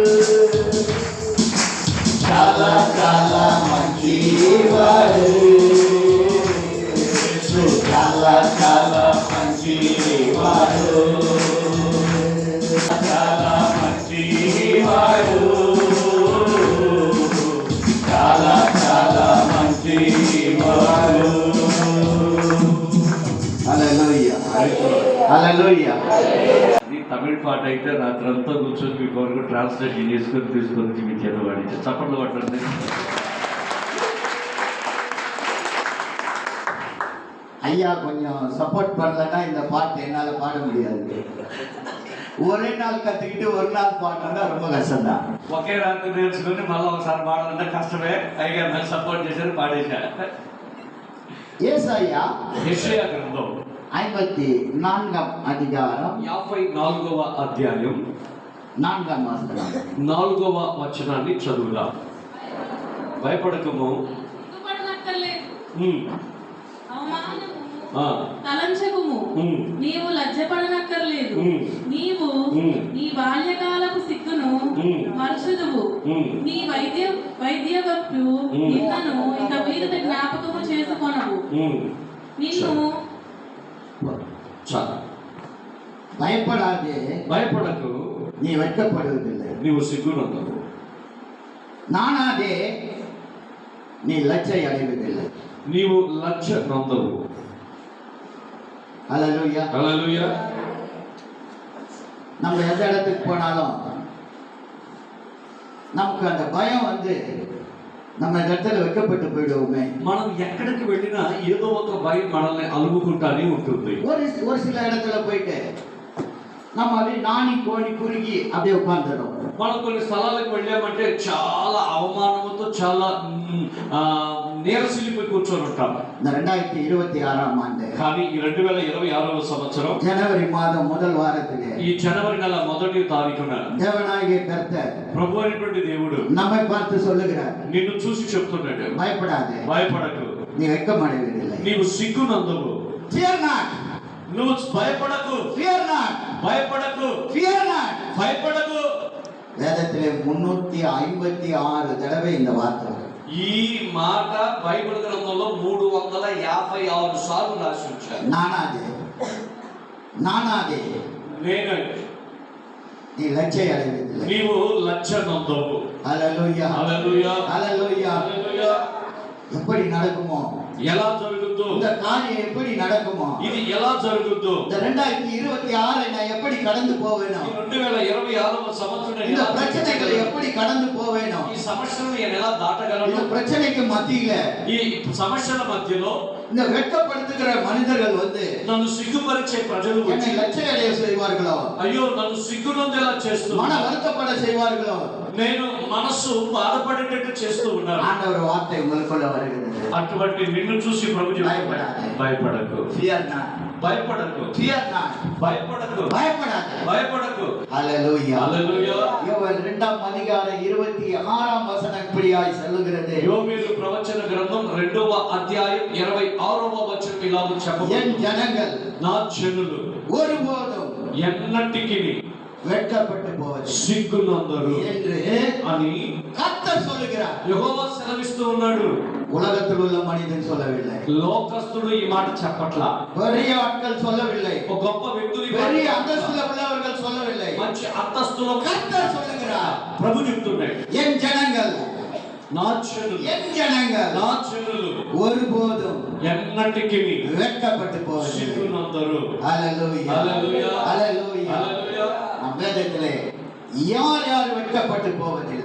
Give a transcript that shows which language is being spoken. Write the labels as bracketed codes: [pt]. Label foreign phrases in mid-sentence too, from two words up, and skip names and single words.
[te] చాలా చాలా మంచి వాడు యేసు, చాలా చాలా మంచి వాడు, చాలా మంచి వాడు, చాలా చాలా మంచి వాడు. హల్లెలూయా హల్లెలూయా. ఇది తమిళ పాట అయితే రాత్రంతా కూర్చొని మీ కొరకు ట్రాన్స్లేషన్ చేసుకొని తీసుకొని మీ చేత పాడించి చప్పట్లు పట్టండి. [ta] ஐயா கொஞ்சம் சப்போர்ட் பண்ணலன்னா இந்த பாட்டு என்னால் பாட முடியாது. ஒரே நாள் கற்றுக்கிட்டு ஒரு நாள் பாடுறதா ரொம்ப கஷ்டம்தான். [te] ఒకే రాత్రి నేర్చుకుని మళ్ళీ ఒకసారి పాడాలంటే కష్టమే. పైగా నాకు సపోర్ట్ చేశారు, పాడేశా. [ta] ஏசாயா [te] యెషయా గ్రంథం [ta] 54ஆம் அதிகாரம் [te] 54వ అధ్యాయం [ta] 4ஆம் வசனம் [te] 4వ వచనాన్ని చదువుదాం. భయపడకము, తలంచకుము, నీవు లజ్జపడనక్కర్లేదు. నీవు నీ బాల్యకాలపు సిగ్గును మరచుదువు. నీ వైద్యవప్పు నిన్నను ఇక మీదట జ్ఞాపకము చేసుకొనవు. నిన్ను [ta] பயப்படாதே, [te] భయపడకు, [ta] நீ வெட்கப்படுவதில்லை. [te] నీవు సిగ్గునందవు. [ta] நானாதே, நீ லட்சை அடைவதில்லை. [te] నీవు లజ్జ నందవు. [ta] ஹல்லேலூயா [te] హల్లెలూయా. [ta] நம்ம எந்த இடத்துக்கு போனாலும் நமக்கு அந்த பயம் வந்து நம்ம இந்த இடத்துல வைக்கப்பட்டு போயிடுவோமே. [te] మనం ఎక్కడికి వెళ్ళినా ఏదో ఒక భయం మనల్ని అలుముకుంటానే ఉంటుంది. [ta] ஒரு சில இடத்துல போயிட்டு நம்ம அப்படியே நாணி கோணி குறுகி அப்படியே உட்கார்ந்துடும். [te] మనం కొన్ని స్థలాలకు వెళ్ళామంటే చాలా అవమానంతో, చాలా నీరసిల్లిపోయి కూర్చొని ఉంటాం. [ta] இந்த 2026ஆம் ஆண்டு [te] కానీ ఈ 2026వ సంవత్సరం [ta] ஜனவரி மாதம் முதல் வாரத்திலே [te] ఈ జనవరి నెల 1వ తారీఖున [ta] தேவனாகிய கர்த்தர் [te] ప్రభు అయినటువంటి దేవుడు [ta] நம்மை பார்த்து சொல்லுகிறார், [te] నిన్ను చూసి చెప్తున్నాడు, [ta] பயப்படாதே, [te] భయపడకు, [ta] நீ வெட்கமடைவதில்லை. [te] నీవు సిగ్గునందువు. [en] Fear not, [te] నువ్వు భయపడకు, [en] fear not, [te] భయపడకు, [en] fear not. [te] భయపడకు. [ta] வேதத்திலே 356 தடவை இந்த வார்த்தை வரும். [te] ఈ మాట బైబిల్ గ్రంథంలో 356 సార్లు రాసి ఉంచారు. [ta] நானாதே, நானாதே, [te] నేను, [ta] நீ லட்சை அடைவதில்லை. [te] నీవు లజ్జ నందవు. [ta] ஹல்லேலூயா [te] హల్లెలూయా [ta] ஹல்லேலூயா. [te] హల్లెలూయా. [ta] எப்படி நடக்குமோ [te] ఎలా జరుగుద్దో, [ta] இந்த காரியம் எப்படி நடக்குமோ, [te] ఇది ఎలా జరుగుద్దో, [ta] இந்த 2026 நான் எப்படி கடந்து போவேனோ, [te] 2026వ సంవత్సరం నేను [ta] இந்த [te] ఎలా [ta] பிரச்சனைகளை எப்படி கடந்து போவேனோ, [te] ఈ సమస్యను నేను ఎలా [ta] இந்த [te] దాటగలను, [ta] பிரச்சனைக்கு மத்தியில [te] ఈ సమస్యల మధ్యలో [ta] இந்த வெட்கப்படுத்துகிற மனிதர்கள் வந்து [te] నన్ను సిగ్గుపరిచే ప్రజలు వచ్చి [ta] என்னை லட்சையடைய செய்வார்களோ, [te] అయ్యో నన్ను సిగ్గునందేలా చేస్తూ [ta] மன வருத்தப்பட செய்வார்களோ, [te] నేను మనస్సు బాధపడేటట్టు చేస్తూ ఉన్నారు. [ta] ஆண்டவர் வார்த்தை உங்களுக்குள்ள வருகிறது. [te] అటువంటి నిన్ను చూసి ప్రభు చెప్తున్నాడు, భయపడాలి. భయపడకు, [en] Fear not. [te] భయపడకు, [en] Fear not. [te] భయపడకు, [ta] பயப்படாதே. [te] భయపడకు. [ta] ஹalleluya. [te] హల్లెలూయా. [ta] யோவேல் 2ஆம் அதிகாரம் 26ஆம் வசனம் இப்படியாய் சொல்லுகிறது. [te] యోవేలు ప్రవచన గ్రంథం 2వ అధ్యాయం 26వ వచనం ఇలా చెప్పబడింది. [ta] என் ஜனங்கள் [te] నా జనులు [ta] ஒருபோதும் [te] ఎన్నటికి [ta] வெட்கப்பட்டு போவதில்லை [te] సిగ్గునందరు [ta] என்று [te] అని [ta] கர்த்தர் சொல்லுகிறார். [te] యెహోవా సెలవిస్తూ ఉన్నాడు. [ta] உலகத்தில் உள்ள மனிதன் சொல்லவில்லை, [te] లోకస్తుడు ఈ మాట చెప్పట్లా, [ta] பெரிய ஆட்கள் சொல்லவில்லை, [te] ఒక గొప్ప వ్యక్తులు ఈ మాట [ta] பெரிய [te] చెప్పట్లా. [ta] அந்தஸ்துல உள்ளவர்கள் சொல்லவில்லை, [te] మంచి అంతస్తులో [ta] கர்த்தர் சொல்லுகிறார். [te] ప్రభు చెప్తున్నాడు, [ta] என் ஜனங்கள், [te] నా జనులు, [ta] என் ஜனங்கள் [te] నా జనులు [ta] ஒருபோதும் [te] ఎన్నటికి [ta] வெட்கப்பட்டு போவதில்லை. [te] సిగ్గునందరు. [ta] ஹalleluya. [te] హల్లెలూయా. [ta] ஹalleluya. [te] హల్లెలూయా. [ta] நம் வேதத்திலே யார் யார் வெட்கப்பட்டு போவதில்லை,